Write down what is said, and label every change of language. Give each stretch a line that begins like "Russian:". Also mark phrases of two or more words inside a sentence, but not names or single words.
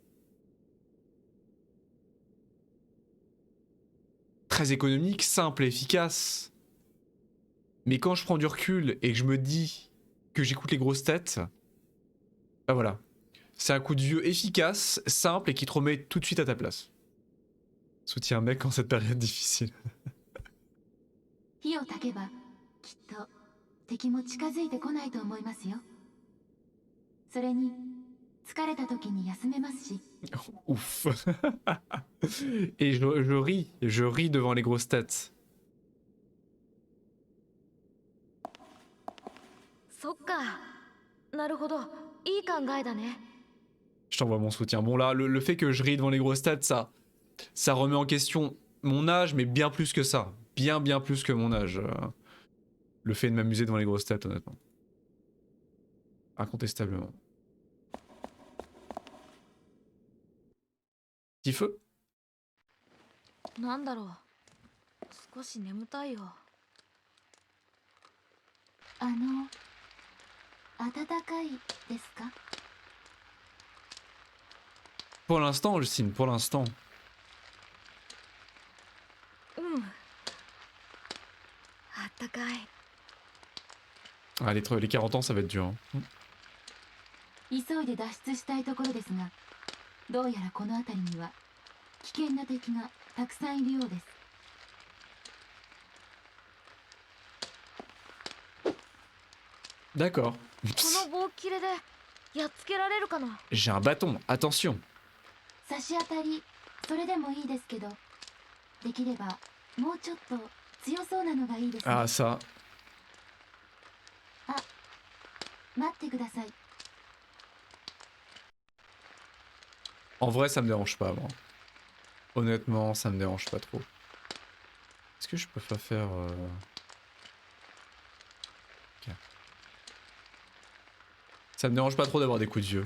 French: Très économique, simple et efficace. Mais quand je prends du recul et que je me dis que j'écoute les grosses têtes, bah voilà. C'est un coup de vieux efficace, simple et qui te remet tout de suite à ta place. Soutiens un mec en cette période difficile.
Japanese: 火を焚けばきっと敵も近づいてこないと思いますよ。それに疲れた時に休めますし。
French: Ouf. Et je ris devant les grosses têtes.
Japanese: そっか。なるほど。いい考えだね。
French: Je t'envoie mon soutien. Bon là, le fait que je ris devant les grosses têtes, ça remet en question mon âge, mais bien plus que ça. Bien plus que mon âge. Le fait de m'amuser devant les grosses têtes, honnêtement. Incontestablement. Petit feu?
Japanese: なんだろう。少し眠たいよ。暖かいですか？
French: Pour l'instant, Justine, pour l'instant.
Japanese: うん。あったかい。
French: Ah, les 40 ans, ça va être dur. Hein.
Japanese: 急いで脱出したいところですが、どうやらこの辺りには危険な敵がたくさんいるようです。
French: D'accord.
Japanese: この棒切れでやっつけられるかな。
French: J'ai un bâton, attention.
Japanese: 差し当たり、それでもいいですけど、できればもうちょっと強そうなのがいいですね。
French: Ah, ça.
Japanese: 待ってください。
French: En vrai, ça me dérange pas, moi. Honnêtement, ça me dérange pas trop. Est-ce que je peux pas faire... Ok. Ça me dérange pas trop d'avoir des coups de vieux.